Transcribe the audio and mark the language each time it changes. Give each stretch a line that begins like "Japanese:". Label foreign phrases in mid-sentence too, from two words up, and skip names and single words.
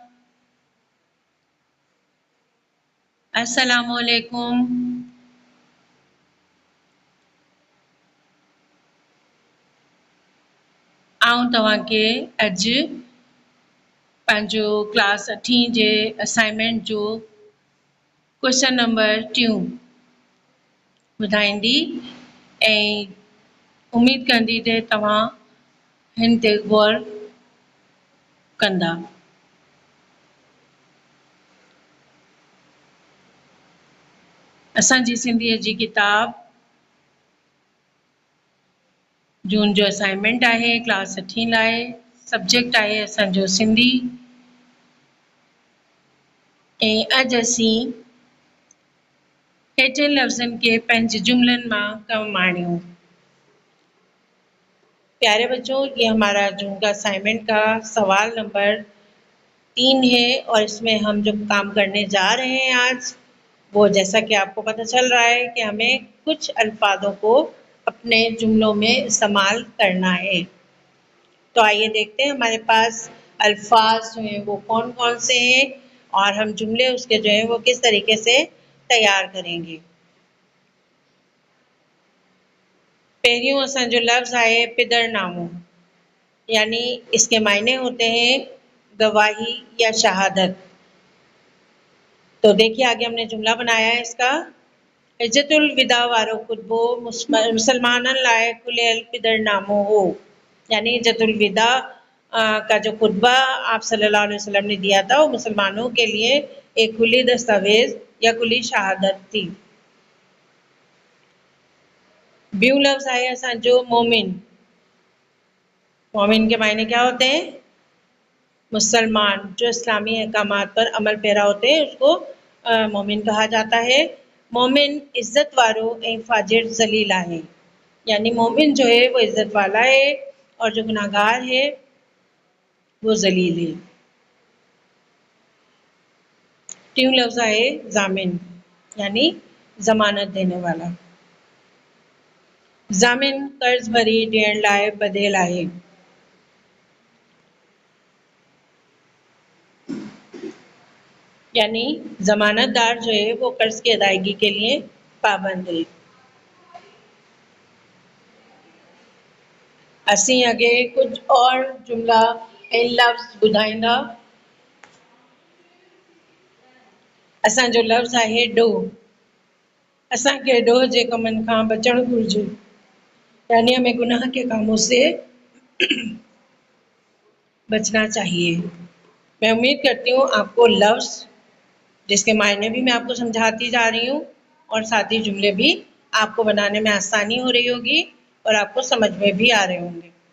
Arabic: السلام عليكم.
Sindhi: आउं तव्हांखे अॼु पंहिंजो क्लास 8 जे असाइनमेंट जो
English: question number
Sindhi: 2 ॿुधाईंदी ऐं उमेद कंदी त तव्हां हिन ते गौर कंदा। असांजी सिंधीअ जी किताब जून जो असाइनमेंट आहे क्लास 8 लाइ। सब्जेक्ट आहे असांजो सिंधी ऐं अॼु असीं हेठियनि लफ़्ज़नि खे पंहिंजे जुमलनि मां कमु आणियूं।
Urdu: پیارے بچوں، یہ ہمارا جون کا اسائنمنٹ کا سوال نمبر 3 ہے اور اس میں ہم جو کام کرنے جا رہے ہیں آج وہ، جیسا کہ آپ کو پتا چل رہا ہے کہ ہمیں کچھ الفاظوں کو اپنے جملوں میں استعمال کرنا ہے. تو آئیے دیکھتے ہیں ہمارے پاس الفاظ جو ہیں وہ کون کون سے ہیں اور ہم جملے اس کے جو ہیں وہ کس طریقے سے تیار کریں گے.
Sindhi: पहिरियों असांजो लफ्ज़ आहे पिदरनामो,
Urdu: یعنی اس کے معنی ہوتے ہیں گواہی یا شہادت. تو دیکھیے آگے ہم نے جملہ بنایا ہے اس کا.
Sindhi: हिज्जतुल विदा वारो खुतबो मुसलमानन लाए खुलियल पिदरनामो हो,
Urdu: یعنی حجۃ الوداع کا جو خطبہ آپ صلی اللہ علیہ وسلم نے دیا تھا وہ مسلمانوں کے لیے ایک کھلی دستاویز یا کھلی شہادت تھی.
Sindhi: ब्यू लफ्ज़ है असांजो मोमिन।
Urdu: مومن کے معنی کیا ہوتے ہیں? مسلمان جو اسلامی احکامات پر عمل پیرا ہوتے ہیں اس کو مومن کہا جاتا ہے.
Sindhi: मोमिन इज्जत वारो ऐं फाजिर जलील आहे,
Urdu: یعنی مومن جو ہے وہ عزت والا ہے اور جو گناہگار ہے وہ ذلیل ہے. ٹیوں لفظ ہے ضامن، یعنی ضمانت دینے والا.
Sindhi: जामिन कर्ज भरी ॾियण लाइ बधियल आहे।
Urdu: یعنی ضمانتدار جو ہے وہ قرض کی ادائیگی کے لیے پابند ہے.
Sindhi: असीं अगे कुछ और जुमला ऐं लफ्ज़ ॿुधाईंदा। असांजो लफ्ज़ आहे डोह। असांखे डोह जे कमनि खां बचणु घुरिजे,
Urdu: یعنی ہمیں گناہ کے کاموں سے بچنا چاہیے. میں امید کرتی ہوں آپ کو لفظ جس کے معنی بھی میں آپ کو سمجھاتی جا رہی ہوں اور ساتھ ہی جملے بھی آپ کو بنانے میں آسانی ہو رہی ہوگی اور آپ کو سمجھ میں بھی آ رہے ہوں گے.